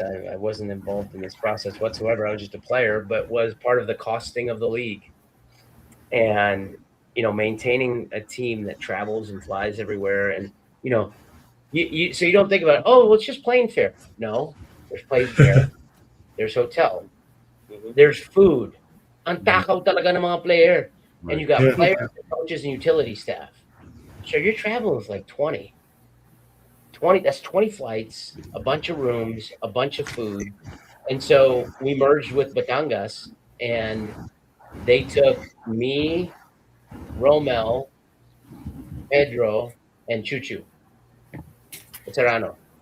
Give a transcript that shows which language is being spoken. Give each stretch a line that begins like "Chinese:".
English: I wasn't involved in this process whatsoever. I was just a player, but was part of the costing of the league. And, maintaining a team that travels and flies everywhere. And, so you don't think about, it's just plane fare. No, there's plane fare. There's hotel. There's food.
Filipino: Ang takaw talaga ng mga player.
English: Right. And you got players, coaches, and utility staff. So you're traveling with like 20. That's 20 flights, a bunch of rooms, a bunch of food. And so we merged with Batangas, and they took me, Romel, Pedro, and Chuchu Serrano.